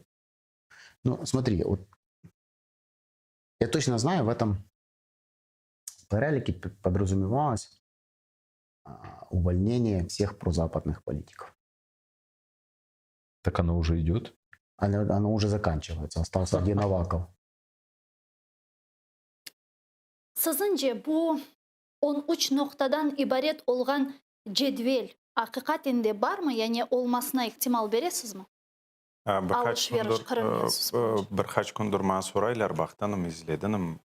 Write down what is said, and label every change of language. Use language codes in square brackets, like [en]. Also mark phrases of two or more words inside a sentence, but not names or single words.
[ru] Но смотри, вот я точно знаю, в этом перелике подразумевалось увольнение всех прозападных политиков. Так оно уже идет? Оно уже заканчивается. Остался один Аваков. [crh] Sizce bu 13 noktadan ibaret olgan cedvel hakikatinde var mı? Yani olmasına ihtimal veresiz mi? Birkaç gündür bana soraylar, baktım, izledim.